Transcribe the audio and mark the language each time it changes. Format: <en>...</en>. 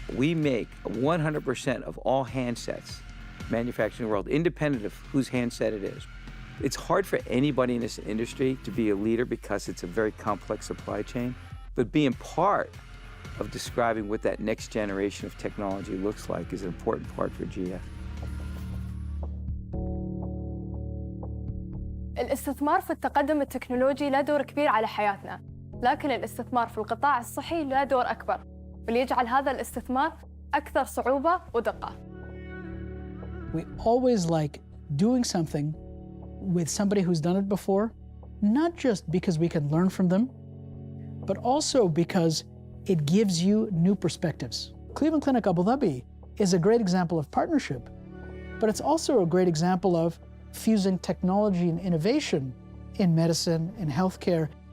<en>We make 100% of all handsets manufactured in the world, independent of whose handset it is. It's hard for anybody in this industry to be a leader because it's a very complex supply chain, but being part of describing what that next generation of technology looks like is an important part for GF.</en> <ar>الاستثمار في التقدم التكنولوجي له دور كبير على حياتنا، لكن الاستثمار في القطاع الصحي له دور أكبر، واللي يجعل هذا الاستثمار أكثر صعوبة ودقة.</ar> <en>We always like doing something with somebody who's done it before, not just because we can learn from them, but also because it gives you new perspectives. Cleveland Clinic Abuظbي is a great example of partnership, but it's also a great example of fusing technology and innovation in medicine and healthcare.</en>